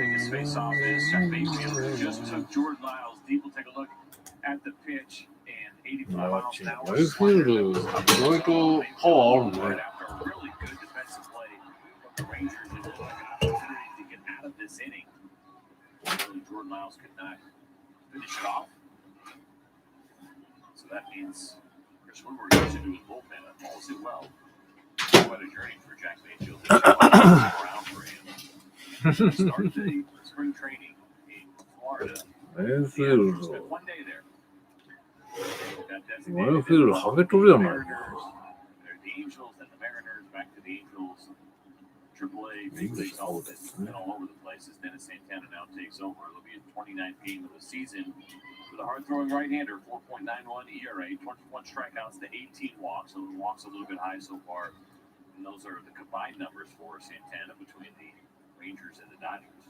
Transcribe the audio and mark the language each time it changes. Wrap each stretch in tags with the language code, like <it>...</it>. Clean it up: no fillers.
<en>Face-off is Jack Mayfield just took Jordan Lyles deep. We'll take a look at the pitch and 85 miles an hour.</en> <ja>Mayfield 意外とパワーあるね。</ja> <en>After a really good defensive play from the Rangers, it looked like an opportunity to get out of this inning. Really, Jordan Lyles could not finish it off. So that means Chris Woodward goes into his bullpen and follows it well. Quite a journey for Jack Mayfield. Around for him. Started the spring training in Florida. Mayfield Spent 1 day there.</en> <ja>マイフィールドハゲとるやないか。</ja> <en>The Angels and the Mariners, back to the Angels. AAA, big leagues, all of it. Been all over the place as Dennis Santana now takes over. It'll be his 29th game of the season. With a hard-throwing right-hander, 4.91 ERA, 21 strikeouts to 18 walks. So the walks a little bit high so far. And those are the combined numbers for Santana between the Rangers and the Dodgers.</en>